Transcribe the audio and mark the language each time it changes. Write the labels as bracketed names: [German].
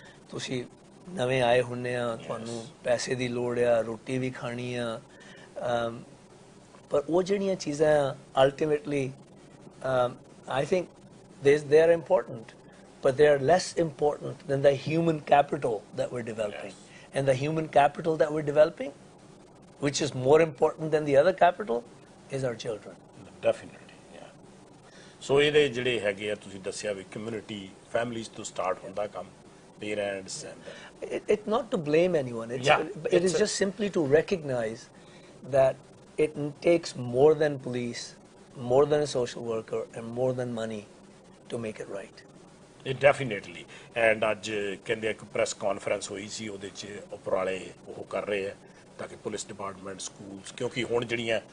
[Punjabi] ਤੁਸੀਂ ਨਵੇਂ ਆਏ ਹੁੰਦੇ ਆ, ਤੁਹਾਨੂੰ ਪੈਸੇ ਦੀ ਲੋੜ ਆ, ਰੋਟੀ ਵੀ ਖਾਣੀ ਆ, ਪਰ ਉਹ ਜਿਹੜੀਆਂ ਚੀਜ਼ਾਂ [English] ultimately I think they are important, but they are less important than the human capital that we're developing. And the human capital that we're developing, which is more important than the other capital, is our children. Definitely. [Punjabi] ਸੋ ਇਹਦੇ ਜਿਹੜੇ ਹੈਗੇ ਆ, ਤੁਸੀਂ ਦੱਸਿਆ ਵੀ community families ਤੋਂ start ਹੁੰਦਾ ਕੰਮ, parents [English] It's not to blame anyone. It is just simply to recognize that it takes more than police, more than a social worker, and more than money to make it right. Definitely. [Punjabi] And ਅੱਜ ਕਹਿੰਦੇ ਇੱਕ press conference ਹੋਈ ਸੀ, ਉਹਦੇ 'ਚ ਉਪਰਾਲੇ ਉਹ ਕਰ ਰਹੇ ਆ ਤਾਂ ਕਿ ਪੁਲਿਸ ਡਿਪਾਰਟਮੈਂਟ, ਸਕੂਲਸ, ਕਿਉਂਕਿ ਹੁਣ ਜਿਹੜੀਆਂ